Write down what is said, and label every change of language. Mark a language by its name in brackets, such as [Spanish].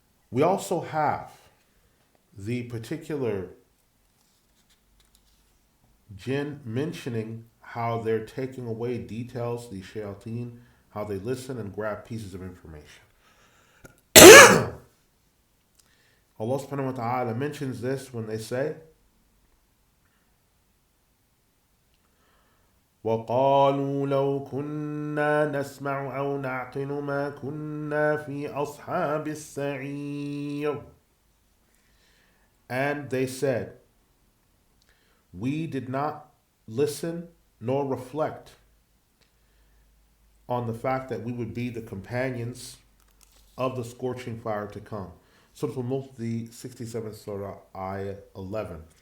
[English] We also have the particular jinn mentioning how they're taking away details, the shayateen, how they listen and grab pieces of information. Allah subhanahu wa ta'ala mentions this when they say, [Arabic] وَقَالُوا لَوْ كُنَّا نَسْمَعُ أَوْ نَعْقِلُ مَا كُنَّا فِي أَصْحَابِ السَّعِيرِ. [English] And they said, we did not listen nor reflect on the fact that we would be the companions of the scorching fire to come. Surah Al-Mulk, the 67th surah, ayah 11.